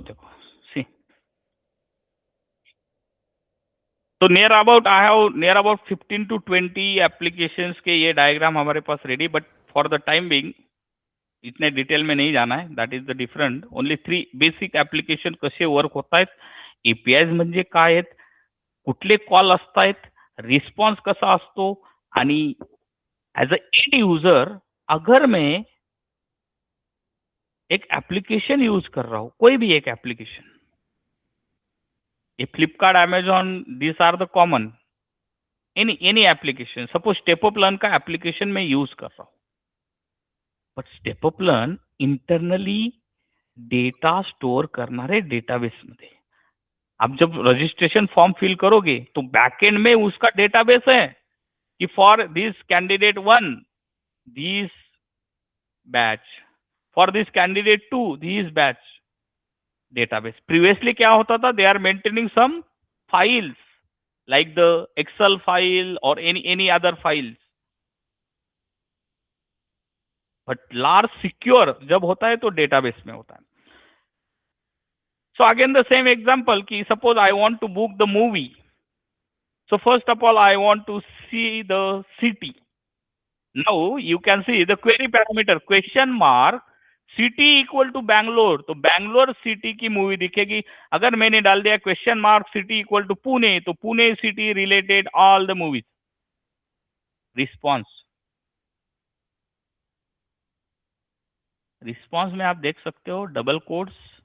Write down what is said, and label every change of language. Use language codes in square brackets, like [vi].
[hi] देखो सी, तो near about I have near about 15 to 20 applications के ये डायग्राम हमारे पास ready. [en] but for the time being [hi] इतने डिटेल में नहीं जाना है. [en] That is the different. [mr] Only 3 basic application कसे वर्क होत आहेत, एपीआय म्हणजे काय आहेत, कुठले कॉल असतात, रिस्पॉन्स कसा असतो, आणि एज अ एंड यूजर [hi] अगर मैं एक एप्लीकेशन यूज कर रहा हूं, कोई भी एक एप्लीकेशन, ये Flipkart, [mr] Amazon, this R the common. [hi] Any application, suppose step up learn का एप्लीकेशन में यूज कर रहा हूं, but step up learn internally data store करना है डेटाबेस में. आप जब रजिस्ट्रेशन फॉर्म फिल करोगे तो बैकएंड में उसका डेटाबेस है कि [en] for this candidate 1 this batch, [hi] for this candidate 2 this batch. Database previously क्या होता था, [en] They are maintaining some files like the Excel file or any other files. [hi] But large secure जब होता है तो database में होता है. [en] So again the same example कि suppose I want to book the movie. So first of all I want to see the city. [hi] Now you can see the query parameter question mark city equal to Bangalore, तो Bangalore city की movie दिखेगी. अगर मैंने डाल दिया question mark city equal to Pune, तो Pune city related all the movies. Response, response में आप देख सकते हो डबल कोट्स.